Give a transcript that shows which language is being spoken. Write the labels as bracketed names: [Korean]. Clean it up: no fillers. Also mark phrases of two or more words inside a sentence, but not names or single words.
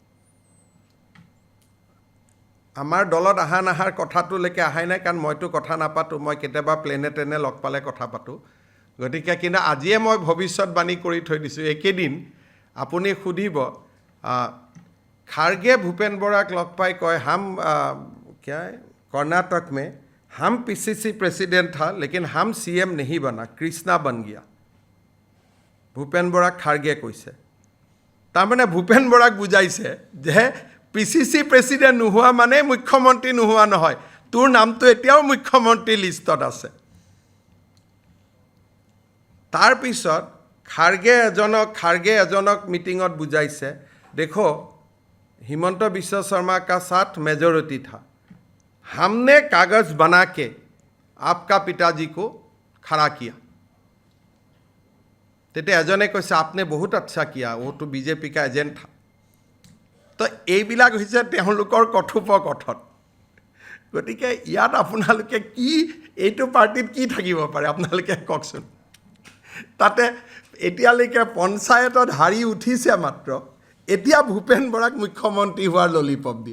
[Assamese] আমাৰ দলত আহা নাহাৰ কথাটোলৈকে আহাই নাই, কাৰণ মইতো কথা নাপাতোঁ, মই কেতিয়াবা প্লেনে ট্ৰেনে লগ পালে কথা পাতোঁ। গতিকে কিন্তু আজিয়ে মই ভৱিষ্যতবাণী কৰি থৈ দিছোঁ। একেদিন আপুনি সুধিব, খাৰ্গে ভূপেন বৰাক লগ পাই কয় [Hindi] হাম क्या है कर्नाटक में हम [English] PCC president [Hindi] था लेकिन हम सीएम नहीं बना, कृष्णा बन गया। [Assamese] ভূপেন বৰাক খাৰ্গে কৈছে। তাৰমানে ভূপেন বৰাক বুজাইছে যে [English] PCC president [Assamese] নোহোৱা মানে মুখ্যমন্ত্ৰী নোহোৱা নহয়, তোৰ নামটো এতিয়াও মুখ্যমন্ত্ৰী লিষ্টত আছে। তাৰপিছত খাৰ্গে এজনক মিটিঙত বুজাইছে, [Hindi] দেখো হিমন্ত বিশ্ব শৰ্মা का साथ मेजोरिटी था, हमने कागज बना के आपका पिताजी को खड़ा किया। तेते एजने कैसे आपने बहुत अच्छा किया, वो तो बीजेपी का एजेंट था। [Assamese] तो এইবিলাক হৈছে তেওঁলোকৰ কথোপকথন। গতিকে ইয়াত আপোনালোকে কি এইটো পাৰ্টিত কি থাকিব পাৰে আপোনালোকে কওকচোন। তাতে এতিয়ালৈকে পঞ্চায়তত হাৰি উঠিছে মাত্ৰ, এতিয়া ভূপেন বৰাক মুখ্যমন্ত্ৰী হোৱাৰ ললিপপ দিয়ে।